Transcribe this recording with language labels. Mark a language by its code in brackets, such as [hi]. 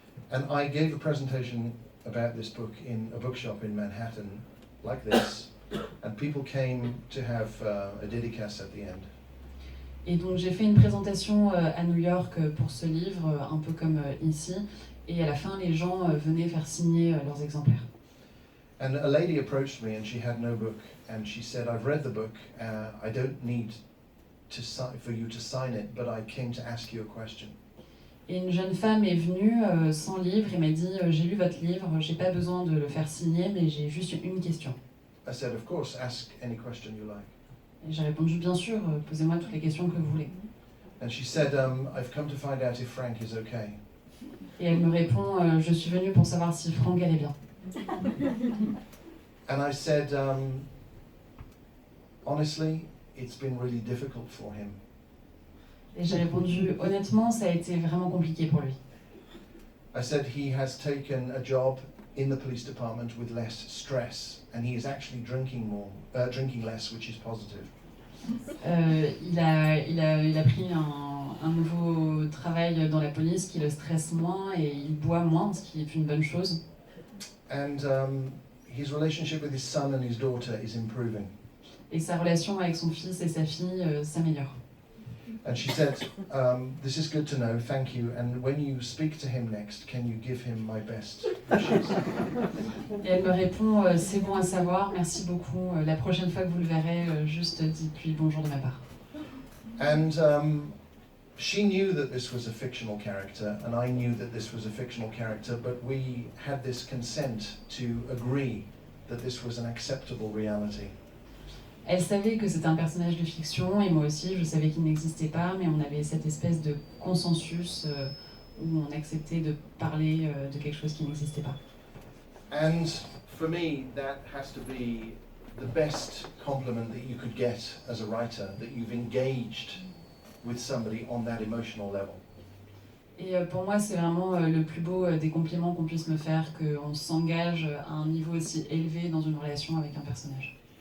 [en] And I gave a presentation about this book in a bookshop in Manhattan, like this, and people came to have a dédicace at the end. [fr] Et donc j'ai fait une présentation à New York pour ce livre, un peu comme ici, et à la fin les gens venaient faire signer leurs exemplaires. [en] And a lady approached me and she had no book and she said, I've read the book, I don't need for you to sign it, but I came to ask you a question. [fr] Et une jeune femme est venue sans livre et m'a dit j'ai lu votre livre, j'ai pas besoin de le faire signer, mais j'ai juste une question. [en] I said, of course, ask any question you like. [fr] Et j'ai répondu bien sûr, posez-moi toutes les questions que vous voulez. [en] And she said, I've come to find out if Frank is okay. [fr] Et elle me répond je suis venue pour savoir si Frank allait bien. [en] And I said, honestly, it's been really difficult for him. [fr] Et j'ai répondu honnêtement, ça a été vraiment compliqué pour lui. [en] I said he has taken a job in the police department with less stress, and he is actually drinking less, which is positive. [fr] Il a pris un nouveau travail dans la police qui le stresse moins et il boit moins, ce qui est une bonne chose. [en] And his relationship with his son and his daughter is improving. [fr] Et sa relation avec son fils et sa fille s'améliore. [en] And she said, this is good to know, thank you, and when you speak to him next, can you give him my best wishes? [fr] Et elle me répond c'est bon à savoir, merci beaucoup. La prochaine fois que vous le verrez, juste dites-lui bonjour de ma part. [en] And she knew that this was a fictional character, and I knew that this was a fictional character, but we had this consent to agree that this was an acceptable reality. [fr] Elle savait que c'était un personnage de fiction et moi aussi je savais qu'il n'existait pas, mais on avait cette espèce de consensus où on acceptait de parler de quelque chose qui n'existait pas. [en] And for me, that has to be the best compliment that you could get as a writer, that you've engaged with somebody on that emotional level. [fr] Et pour moi, c'est vraiment le plus beau des compliments qu'on puisse me faire, qu'on s'engage à un niveau aussi élevé dans une relation avec un personnage.